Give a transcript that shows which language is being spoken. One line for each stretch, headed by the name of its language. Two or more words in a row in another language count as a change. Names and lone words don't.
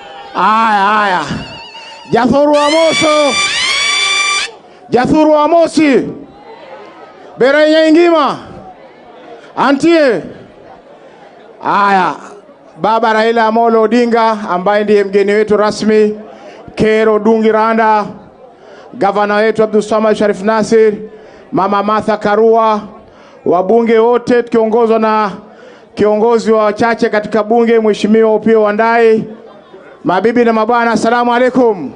Luo (Kenya and Tanzania): Aya. Jathuru Amoso. Jathuru Amosi. Berenya ingima. Antie. Aya.
Swahili: Baba Raila Amolo Odinga ambaye ndiye mgeni wetu rasmi, Kero Dungiranda, gavana wetu Abdulswamad Sharif Nassir, Mama Martha Karua, wabunge wote tukiongozwa na kiongozi wa wachache katika bunge Mheshimiwa Opiyo Wandayi, mabibi na mabwana,
Arabic: السلام عليكم.